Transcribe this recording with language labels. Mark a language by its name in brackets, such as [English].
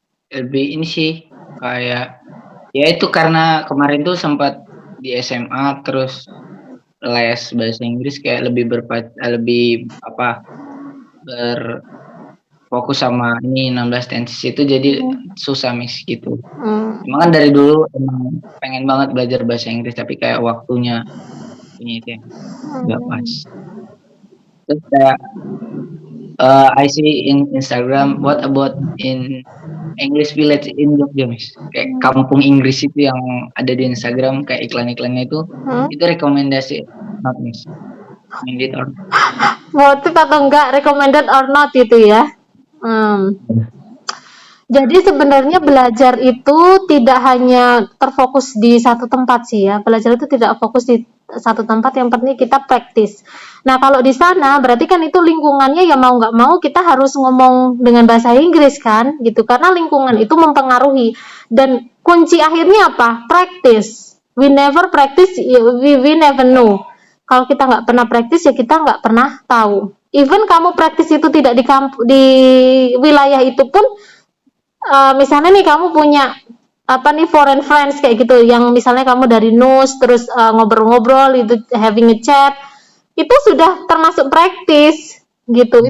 [Indonesian] Lebih ini sih kayak ya itu karena kemarin tuh sempat di SMA terus les bahasa Inggris kayak lebih berfokus sama ini 16 tenses itu, jadi susah Miss gitu. Emang kan dari dulu emang pengen banget belajar bahasa Inggris tapi kayak waktunya ini itu yang nggak pas. Terus kayak [English] I see in Instagram, what about in English village in Jogja, Miss? [Indonesian] Kayak kampung Inggris itu yang ada di Instagram, kayak iklan-iklannya itu rekomendasi not, Miss? [English] Recommended or [Indonesian] motif atau enggak, [English] recommended or not [Indonesian] itu ya. Jadi sebenarnya belajar itu tidak hanya terfokus di satu tempat sih ya. Belajar itu tidak fokus di satu tempat, yang penting kita praktis. Nah, kalau di sana berarti kan itu lingkungannya ya mau nggak mau kita harus ngomong dengan bahasa Inggris kan gitu, karena lingkungan itu mempengaruhi. Dan kunci akhirnya apa? Praktis. [English] We never practice, we never know. [Indonesian] Kalau kita nggak pernah praktis ya kita nggak pernah tahu. [English] Even [Indonesian] kamu praktis itu tidak di wilayah itu pun, misalnya nih kamu punya [English] foreign friends [Indonesian] kayak gitu, yang misalnya kamu dari NUS terus ngobrol-ngobrol itu, [English] having a chat, [Indonesian] itu sudah termasuk praktis gitu.